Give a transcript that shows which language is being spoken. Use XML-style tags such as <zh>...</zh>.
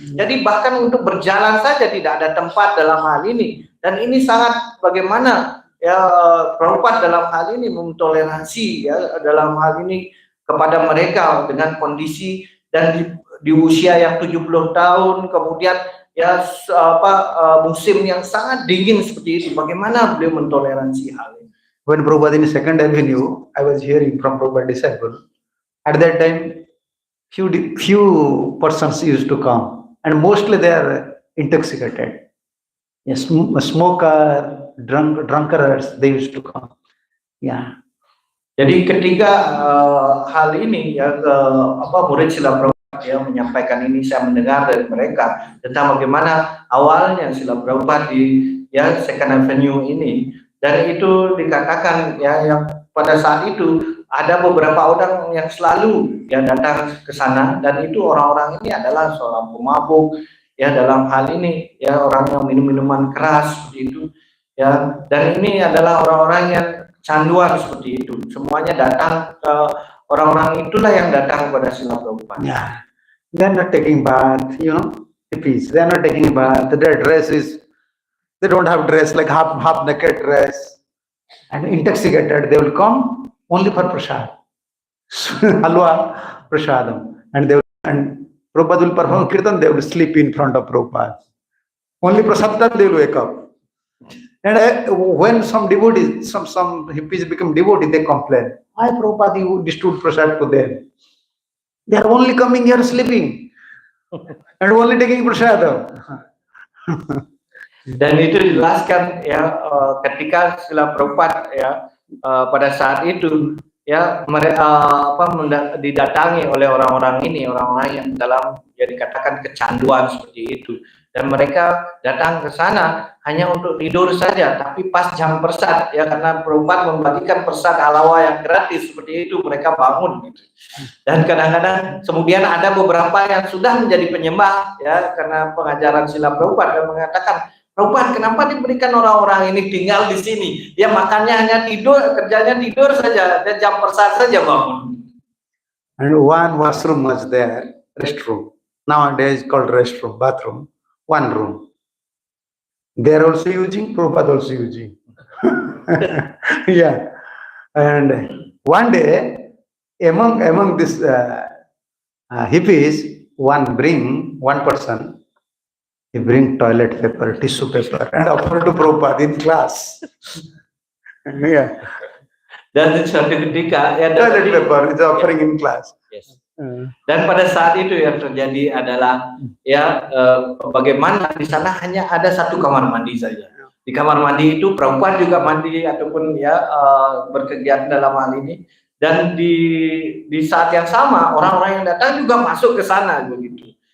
<id>Jadi bahkan untuk berjalan saja tidak ada tempat dalam hal ini, dan ini sangat bagaimana ya Prabhupada dalam hal ini mentoleransi ya dalam hal ini kepada mereka dengan kondisi dan di usia yang 70 tahun, kemudian ya musim yang sangat dingin seperti itu, bagaimana beliau mentoleransi hal ini.</id> <en>When Prabhupada in Second Avenue, I was hearing from Prabhupada disciple. At that time, few persons used to come, and mostly they are intoxicated. Yes, smoker, drunkards, they used to come. Yeah.</en> <id>Jadi ketika hal ini ya murid Srila Prabhupada ya menyampaikan ini, saya mendengar dari mereka tentang bagaimana awalnya Srila Prabhupada di ya Second Avenue ini, dan itu dikatakan ya yang pada saat itu ada beberapa orang yang selalu ya datang ke sana, dan itu orang-orang ini adalah seorang pemabuk ya, dalam hal ini ya orang yang minum minuman keras seperti itu ya, dan ini adalah orang-orang yang canduan seperti itu. Semuanya datang ke orang-orang itulah yang datang kepada Srila Prabhupada.</id> <en>Yeah, they're not taking bath, you know, hippies. They're not taking bath. Their dress is, they don't have dress like half naked dress, and intoxicated. They will come only for prasad, halwa prasadam, and Prabhupada will perform kirtan. They will sleep in front of Prabhupada. Only prasad that they will wake up. And when some devotees, some hippies become devotees, they complain, "Why Prabhupada you distribute prasad to them? They are only coming here sleeping and only taking prasad."</en> <id>Dan itu dijelaskan ya ketika Srila Prabhupada ya pada saat itu ya mereka didatangi oleh orang-orang ini, orang-orang yang dalam ya dikatakan kecanduan seperti itu, dan mereka datang ke sana hanya untuk tidur saja, tapi pas jam persad ya, karena Prabhupada membagikan persad halawa yang gratis seperti itu, mereka bangun gitu. Dan kadang-kadang kemudian ada beberapa yang sudah menjadi penyembah ya karena pengajaran Srila Prabhupada, dan mengatakan, Prabhupada, kenapa diberikan orang-orang ini tinggal di sini? Dia makannya hanya tidur, kerjanya tidur saja, dan jam persad saja bangun.</id> <en>And one washroom was there, restroom. Nowadays called restroom, bathroom. One room. They are also using, Prabhupada also using. Yeah. And one day, among this hippies, one person, he bring toilet paper, tissue paper, and offer to Prabhupada in class. Yeah.</en> <id>Dan suatu ketika ya</id> <en>Toilet paper is offering in class. Yes.</en> <id>Dan pada saat itu yang terjadi adalah ya bagaimana di sana hanya ada satu kamar mandi saja. Di kamar mandi itu Prabhupada juga mandi ataupun ya berkegiatan dalam hal ini, dan di saat yang sama orang-orang yang datang juga masuk ke sana begitu.</id>